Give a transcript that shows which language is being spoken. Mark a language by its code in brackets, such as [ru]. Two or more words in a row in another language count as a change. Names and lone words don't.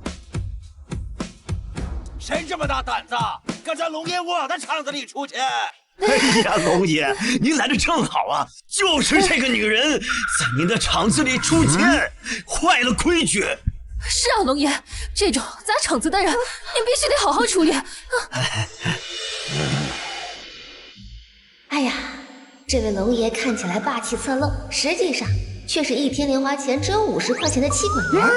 [zh] 誰這麼大膽子，敢在龍爺我的場子裡出錢？哎呀，龙爷，您来的正好啊！就是这个女人在您的厂子里出千，坏了规矩。是啊，龙爷，这种砸场子的人，您必须得好好处理。哎呀，这位龙爷看起来霸气侧漏，实际上却是一天零花钱只有50块钱的妻管严。